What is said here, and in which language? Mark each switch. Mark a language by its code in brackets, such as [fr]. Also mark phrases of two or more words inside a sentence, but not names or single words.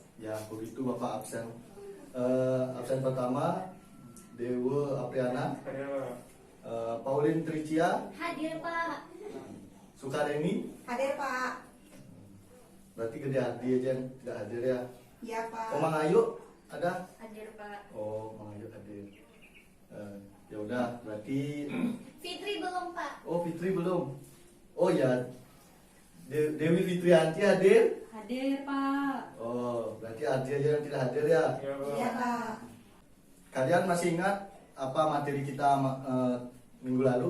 [id] Ya, begitu Bapak absen. Absen pertama Dewa Apriana, Ada Pauline Tricia, Hadir Pak. Sukareni. Hadir Pak. Berarti Gede Ardi aja yang tidak hadir ya. Iya Pak. Mang Ayu ada? Hadir Pak. Oh, Mang Ayu hadir. Ya udah, berarti Fitri belum Pak. oh Fitri belum. Oh ya, Dewi Fitrianti hadir. Hadir Pak. Oh, berarti Ardi aja yang tidak hadir ya. ya Iya Pak. Kalian masih ingat apa materi kita minggu lalu?